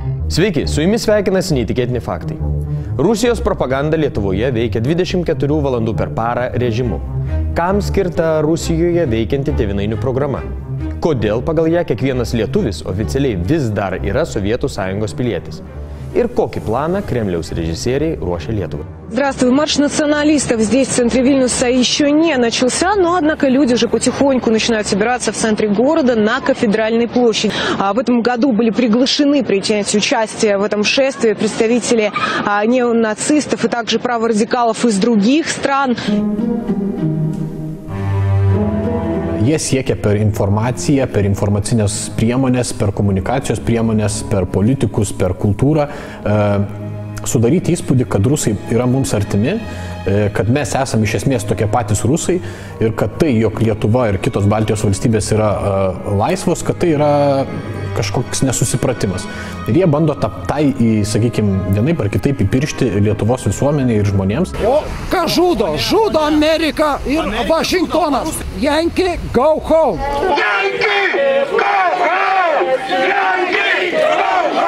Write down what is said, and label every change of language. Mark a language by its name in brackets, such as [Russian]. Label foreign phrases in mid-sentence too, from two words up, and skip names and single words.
[Lithuanian] Sveiki, su jumis sveikinasi neįtikėtini faktai. Rusijos propaganda Lietuvoje veikia 24 valandų per parą režimu. Kam skirta Rusijoje veikianti tėvynainių programa? Kodėl pagal ją kiekvienas lietuvis oficialiai vis dar yra Sovietų Sąjungos pilietis? Ir kokį planą Kremliaus режиссеры ruošia Lietuvai. [Russian] Здравствуй. Марш националистов здесь, в центре Вильнюса, еще не начался, но, однако, люди уже потихоньку начинают собираться в центре города на Кафедральной площади. В этом году были приглашены принять участие в этом шествии представители неонацистов и также праворадикалов из других стран. [Lithuanian] Jie siekia per informaciją, per informacinės priemonės, per komunikacijos priemonės, per politikus, per kultūrą sudaryti įspūdį, kad rusai yra mums artimi, kad mes esame iš esmės tokie patys rusai ir kad tai, jog Lietuva ir kitos Baltijos valstybės yra laisvos, kad tai yra kažkoks nesusipratimas. Ir jie bando tai, sakykime, vienaip ar kitaip įpiršti Lietuvos visuomenė ir žmonėms. O ką žudo? Žudo Amerika ir Vašingtonas. [English] Yankee, go home! Yankee, go home! Yankee, go home!